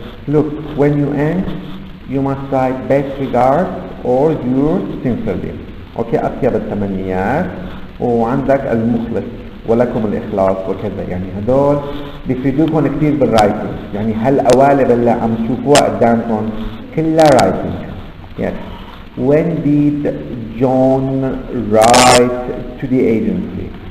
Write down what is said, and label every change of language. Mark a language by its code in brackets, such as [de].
[en] Look, when you end, you must write best regards or yours sincerely. [ar] اوكي، اطيب التمنيات، وعندك المخلص ولكم الاخلاص وكذا. يعني هدول بيفيدوكم كثير بالرايتنج. يعني هالقوالب اللي عم تشوفوها قدامكم كلها رايتنج. [en] Yes. When did John write to the agency?